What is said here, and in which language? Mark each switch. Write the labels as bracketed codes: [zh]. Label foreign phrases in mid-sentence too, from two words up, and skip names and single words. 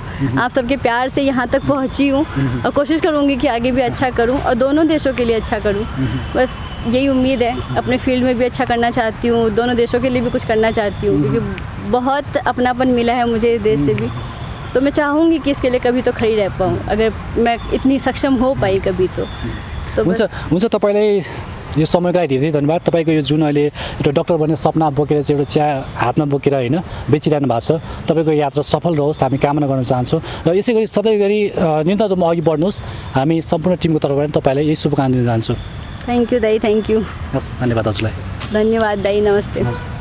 [hi] आप सबके प्यार से यहाँ तक पहुँची हूँ, और कोशिश करूँगी कि आगे भी अच्छा करूँ और दोनों देशों के लिए अच्छा करूँ। बस यही उम्मीद है। अपने फील्ड में भी अच्छा करना चाहती हूँ, दोनों देशों के लिए भी कुछ करना चाहती हूँ, क्योंकि बहुत अपनापन मिला है मुझे इस देश से भी। तो मैं चाहूँगी कि इसके लिए कभी तो खड़ी रह पाऊँ, अगर मैं इतनी सक्षम हो पाई कभी तो [ne] हुन्छ। तपाईँलाई यो समयको लागि धेरै धन्यवाद। तपाईँको यो जुन अहिले एउटा डक्टर बन्ने सपना बोकेर चाहिँ एउटा चिया हातमा बोकेर होइन बेचिरहनु भएको छ, तपाईँको यात्रा सफल रहोस् हामी कामना गर्न चाहन्छौँ, र यसै गरी सधैँ गरी निरन्तर रूपमा अघि बढ्नुहोस्। हामी सम्पूर्ण टिमको तर्फबाट तपाईँलाई यही शुभकामना दिन चाहन्छु। [en] thank you दाई, thank you। [ne] हस्, धन्यवाद हजुरलाई। धन्यवाद दाई, नमस्ते।